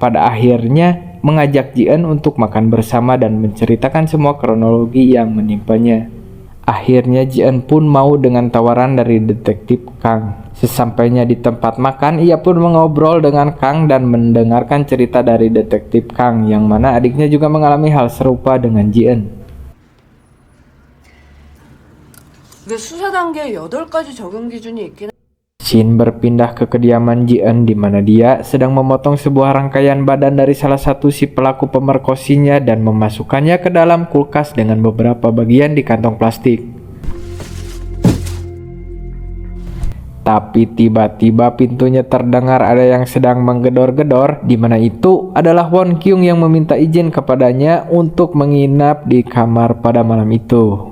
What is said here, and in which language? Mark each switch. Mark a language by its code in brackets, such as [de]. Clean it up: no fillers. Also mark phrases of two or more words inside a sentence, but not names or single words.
[id] Pada akhirnya mengajak Jian untuk makan bersama dan menceritakan semua kronologi yang menimpanya. Akhirnya Jian pun mau dengan tawaran dari detektif Kang. Sesampainya di tempat makan, ia pun mengobrol dengan Kang dan mendengarkan cerita dari detektif Kang, yang mana adiknya juga mengalami hal serupa dengan Jian. [ko] 이게 수사 단계에 8가지 적용 기준이 있긴 [id] Shin berpindah ke kediaman Jian di mana dia sedang memotong sebuah rangkaian badan dari salah satu si pelaku pemerkosinya dan memasukkannya ke dalam kulkas dengan beberapa bagian di kantong plastik. Tapi tiba-tiba pintunya terdengar ada yang sedang menggedor-gedor, di mana itu adalah Won Kyung yang meminta izin kepadanya untuk menginap di kamar pada malam itu.